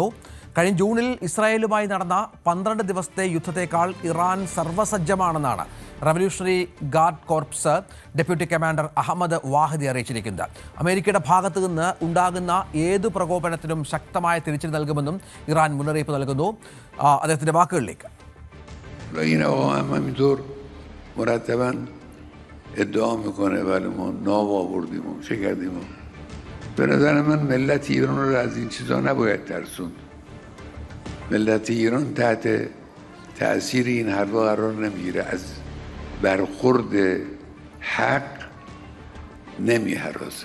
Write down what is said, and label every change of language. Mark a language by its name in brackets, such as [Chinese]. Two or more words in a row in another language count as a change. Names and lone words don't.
[Malayalam] കഴിഞ്ഞ ജൂണിൽ ഇസ്രായേലുമായി നടന്ന 12 ദിവസത്തെ യുദ്ധത്തേക്കാൾ ഇറാൻ സർവ്വസജ്ജമാണെന്നാണ് റവല്യൂഷണറി ഗാർഡ് കോർപ്സ് ഡെപ്യൂട്ടി കമാൻഡർ അഹമ്മദ് വാഹിദി അറിയിച്ചിരിക്കുന്നത്. അമേരിക്കയുടെ ഭാഗത്തു നിന്ന് ഉണ്ടാകുന്ന ഏതു പ്രകോപനത്തിനും ശക്തമായ തിരിച്ചടി നൽകുമെന്നും ഇറാൻ മുന്നറിയിപ്പ് നൽകുന്നു. അദ്ദേഹത്തിൻ്റെ വാക്കുകളിലേക്ക്. [Persian] مرتبا ادعا میکنه ولی ما ناو آوردیم و چه کردیم به نظر من ملت ایران رو از این چیزا نباید ترسوند. ملت ایران تحت تأثیر این حرفا قرار نمیگیره، از برخورد حق نمیهراسه.